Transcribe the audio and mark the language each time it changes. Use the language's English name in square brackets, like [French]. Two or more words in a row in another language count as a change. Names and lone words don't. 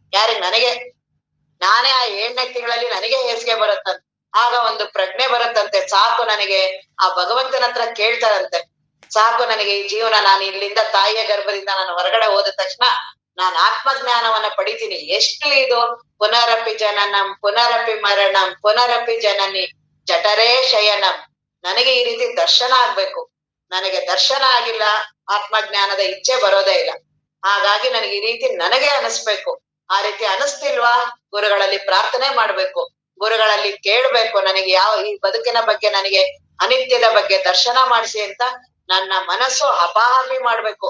[Kannada] ನಾನೇ ಆ 7ನೇ ತಿಂಗಳಲ್ಲಿ ನನಗೆ ಹೇಸಿಗೆ ಬರುತ್ತಂತೆ. ಆಗ ಒಂದು ಪ್ರಜ್ಞೆ ಬರುತ್ತಂತೆ, ಸಾಕು ನನಗೆ, ಆ ಭಗವಂತನ ಹತ್ರ ಕೇಳ್ತಾರಂತೆ, ಸಾಕು ನನಗೆ ಈ ಜೀವನ, ನಾನು ಇಲ್ಲಿಂದ ತಾಯಿಯ ಗರ್ಭದಿಂದ ನಾನು ಹೊರಗಡೆ ಹೋದ ತಕ್ಷಣ ನಾನು ಆತ್ಮಜ್ಞಾನವನ್ನ ಪಡಿತೀನಿ. ಎಷ್ಟು ಇದು [Sanskrit] ಪುನರಪಿ ಜನನಂ ಪುನರಪಿ ಮರಣಂ ಪುನರಪಿ ಜನನಿ ಜಠರೇ ಶಯನಂ. [Kannada] ನನಗೆ ಈ ರೀತಿ ದರ್ಶನ ಆಗ್ಬೇಕು. ನನಗೆ ದರ್ಶನ ಆಗಿಲ್ಲ, ಆತ್ಮಜ್ಞಾನದ ಇಚ್ಛೆ ಬರೋದೇ ಇಲ್ಲ. ಹಾಗಾಗಿ ನನಗೆ ಈ ರೀತಿ ನನಗೆ ಅನಿಸ್ಬೇಕು. ಆ ರೀತಿ ಅನಿಸ್ತಿಲ್ವಾ, ಗುರುಗಳಲ್ಲಿ ಪ್ರಾರ್ಥನೆ ಮಾಡ್ಬೇಕು, ಗುರುಗಳಲ್ಲಿ ಕೇಳ್ಬೇಕು, ನನಗೆ ಈ ಬದುಕಿನ ಬಗ್ಗೆ, ನನಗೆ ಅನಿತ್ಯದ ಬಗ್ಗೆ ದರ್ಶನ ಮಾಡಿಸಿ ಅಂತ ನನ್ನ ಮನಸ್ಸು ಹಪಾಹಪಿ ಮಾಡ್ಬೇಕು.